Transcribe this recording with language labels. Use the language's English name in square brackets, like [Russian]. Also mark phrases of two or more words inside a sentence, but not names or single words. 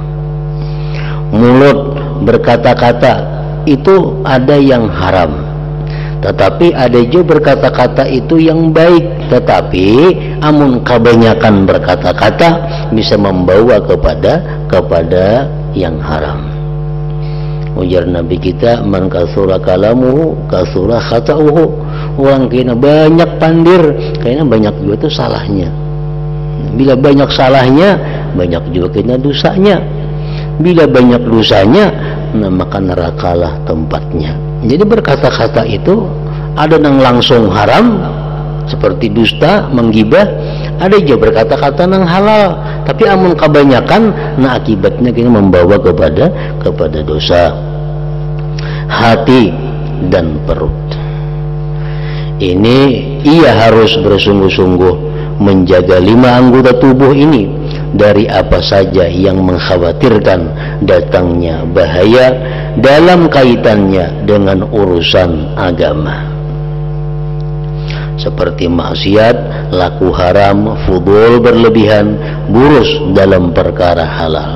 [Indonesian] Mulut berkata-kata itu ada yang haram, tetapi ada juga berkata-kata itu yang baik, tetapi amun kebanyakan berkata-kata bisa membawa kepada yang haram. [Banjar] Ujar Nabi kita, [Arabic] man kasura kalamuhu kasura khata'uhu. [Banjar] Orang kena banyak pandir, kayaknya banyak juga itu salahnya. [Indonesian] Bila banyak salahnya, banyak juga kena dosanya. Bila banyak dosanya, nah maka nerakalah tempatnya. Jadi berkata-kata itu ada yang langsung haram seperti dusta, menggibah, ada juga berkata-kata yang halal, tapi amun kebanyakan, nah akibatnya kini membawa kepada dosa. Hati dan perut ini ia harus bersungguh-sungguh menjaga 5 anggota tubuh ini dari apa saja yang mengkhawatirkan datangnya bahaya dalam kaitannya dengan urusan agama, seperti maksiat, laku haram, fudul berlebihan, burus dalam perkara halal.